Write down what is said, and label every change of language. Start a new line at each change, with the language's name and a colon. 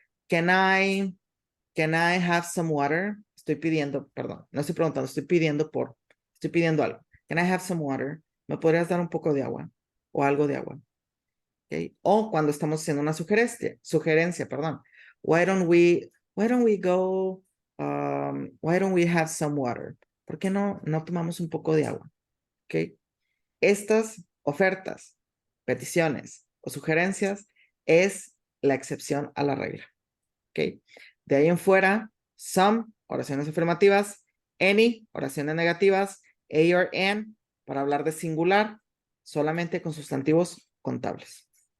English: Can I have some water?
Spanish: Estoy pidiendo, perdón, no estoy preguntando, estoy pidiendo algo.
English: Can I have some water?
Spanish: ¿Me podrías dar un poco de agua? O algo de agua. ¿Ok? O cuando estamos haciendo una sugerencia, perdón.
English: Why don't we go, why don't we have some water?
Spanish: ¿Por qué no tomamos un poco de agua? ¿Ok? Estas ofertas, peticiones o sugerencias es la excepción a la regla. ¿Ok? De ahí en fuera, some, oraciones afirmativas, any, oraciones negativas, a or an, para hablar de singular, solamente con sustantivos contables.